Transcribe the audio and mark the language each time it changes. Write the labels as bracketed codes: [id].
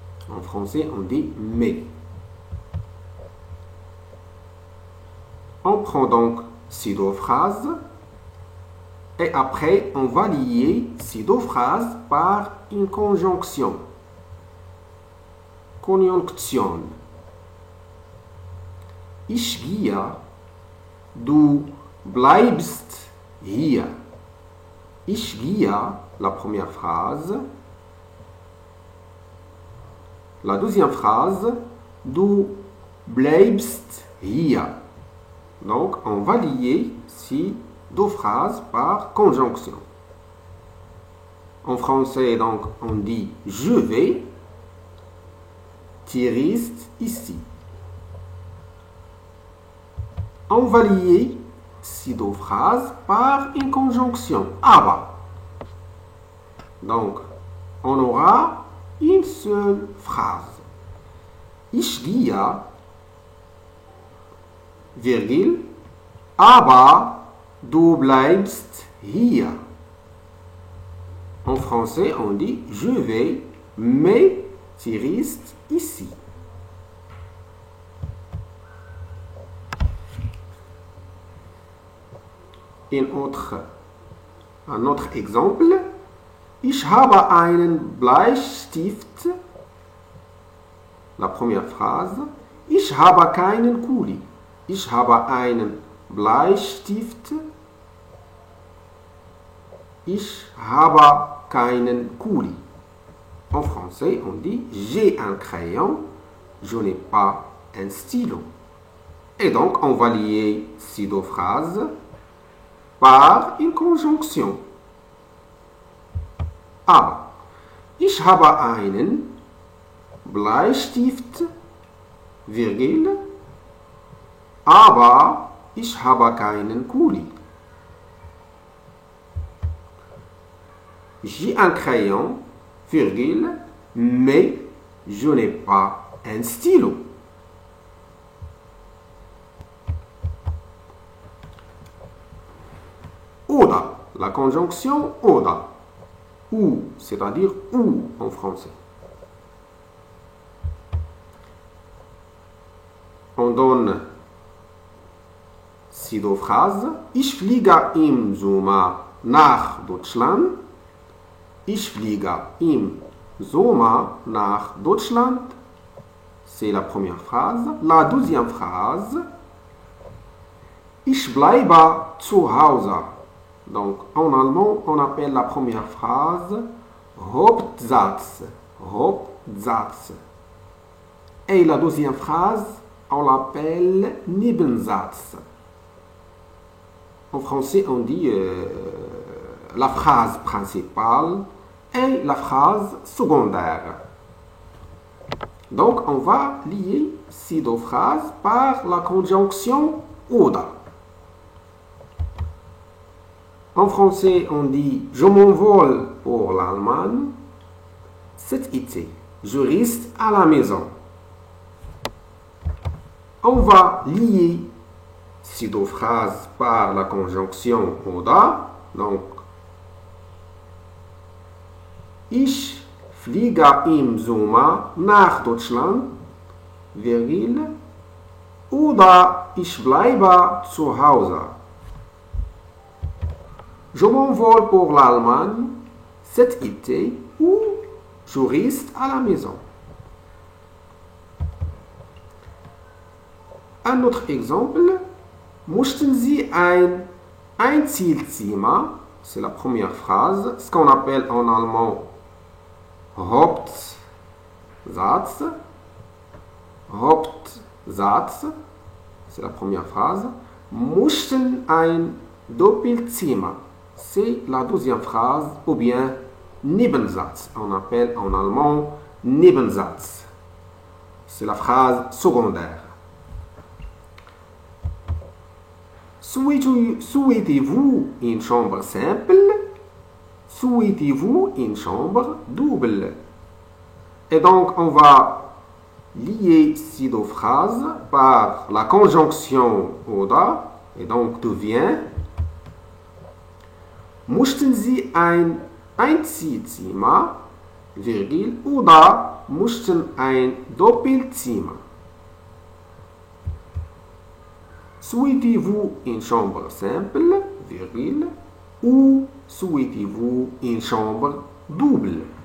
[fr] En français, on dit mais. On prend donc ces deux phrases et après, on va lier ces deux phrases par une conjonction. [de] Konjunktion. Ich gehe, du bleibst hier. Ich gehe, [fr] la première phrase. La deuxième phrase, [de] du bleibst hier. [fr] Donc, on va lier ces deux phrases par conjonction. En français, donc, on dit je vais, tu restes ici. On va lier ces deux phrases par une conjonction aber. Donc, on aura une seule phrase. [de] Ich gehe, virgule, aber du bleibst hier. [fr] En français, on dit je vais, mais tu restes ici. Un autre exemple. [de] Ich habe einen Bleistift. [fr] La première phrase. [de] Ich habe keinen Kuli. Ich habe einen Bleistift. Ich habe keinen Kuli. [fr] En français, on dit j'ai un crayon, je n'ai pas un stylo. Et donc, on va lier ces deux phrases par une conjonction. [de] Aber ich habe einen Bleistift, virgule, aber ich habe keinen Kuli. [fr] J'ai un crayon, virgule, mais je n'ai pas un stylo. Oder, la conjonction oder. Ou, c'est-à-dire ou en français. On donne ces deux phrases. [de] Ich fliege im Sommer nach Deutschland. Ich fliege im Sommer nach Deutschland. [fr] C'est la première phrase. La deuxième phrase. [de] Ich bleibe zu Hause. [fr] Donc, en allemand, on appelle la première phrase Hauptsatz. Hauptsatz. Et la deuxième phrase, on l'appelle Nebensatz. En français, on dit la phrase principale et la phrase secondaire. Donc, on va lier ces deux phrases par la conjonction oder. En français, on dit « Je m'envole pour l'Allemagne cet été. Je reste à la maison. » On va lier ces deux phrases par la conjonction oder. [de] Donc, Ich fliege im Sommer nach Deutschland, virgule, oder ich bleibe zu Hause. [fr] Je m'envole pour l'Allemagne cet été ou je reste à la maison. Un autre exemple. [de] Möchten Sie ein Einzelzimmer? [fr] C'est la première phrase, ce qu'on appelle en allemand Hauptsatz. Hauptsatz, c'est la première phrase. [de] Möchten ein Doppelzimmer? [fr] C'est la deuxième phrase, ou bien Nebensatz. On appelle en allemand Nebensatz. C'est la phrase secondaire. Souhaitez-vous une chambre simple? Souhaitez-vous une chambre double? Et donc, on va lier ces deux phrases par la conjonction oder. Et donc, devient [de] Möchten Sie ein Einziehzimmer, virgule, oder möchten ein Doppelzimmer? [fr] Souhaitez-vous une chambre simple, virgule, ou souhaitez-vous une chambre double?